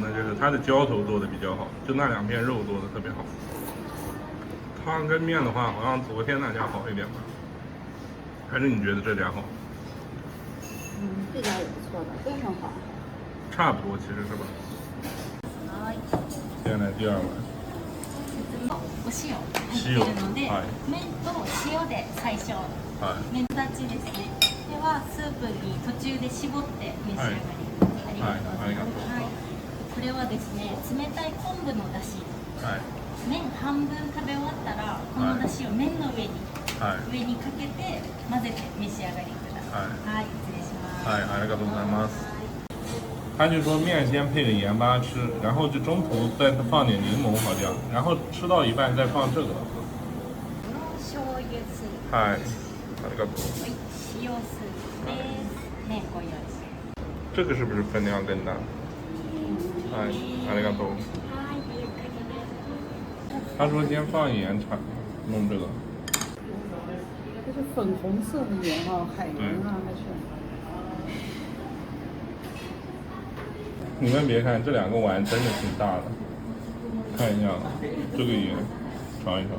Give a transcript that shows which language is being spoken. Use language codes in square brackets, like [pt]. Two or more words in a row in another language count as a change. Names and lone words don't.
[zh] 就是它的浇头做的比较好，就那两片肉做的特别好。汤跟面的话，好像昨天那家好一点吧？还是你觉得这家好？这家也不错的，都很好。差不多，其实是吧？现在第二碗。 [ja] お塩入ってるので、麺と塩で最初、麺立ちですね。ではスープに途中で絞って召し上がり、ありがとうございます。これはですね、冷たい昆布の出汁。麺半分食べ終わったら、この出汁を麺の上にかけて混ぜて召し上がりください。失礼します。ありがとうございます。 [zh] 他就说面先配个盐巴吃，然后就中途再放点柠檬好像，然后吃到一半再放这个。 [ja] 醤油スープ。ありがとう。塩スープです。麺ご用意します。 [zh] 这个是不是分量更大？ ありがとう。他说先放盐炒，弄这个。这是粉红色的盐海盐还是？你们别看这两个碗真的挺大的， 看一下这个盐，尝一尝。